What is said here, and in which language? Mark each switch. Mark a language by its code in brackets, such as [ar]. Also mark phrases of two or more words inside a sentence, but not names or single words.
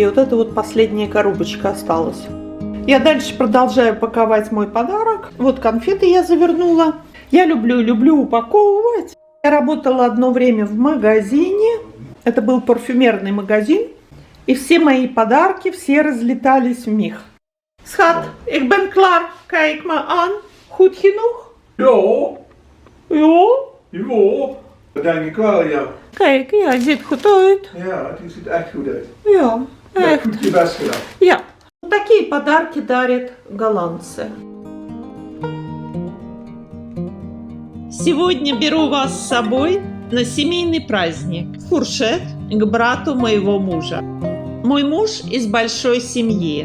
[ru] Вот эта вот последняя коробочка осталась. Я дальше продолжаю паковать мой подарок. Вот конфеты я завернула. Я люблю упаковывать. Я работала одно время в магазине. Это был парфюмерный магазин. И все мои подарки, все разлетались в миг. [nl] Schat, ik ben klaar. Kijk me aan. Goed genoeg? Ja, Ja? ja. Dat denk ik wel, ja. Kijk, ja, het ziet goed uit. Ja, het ziet echt goed uit. Ja, Je hebt echt. goed je best gedaan. Ja. [ru] Такие подарки дарят голландцы. Сегодня беру вас с собой на семейный праздник. Фуршет к брату моего мужа. Мой муж из большой семьи.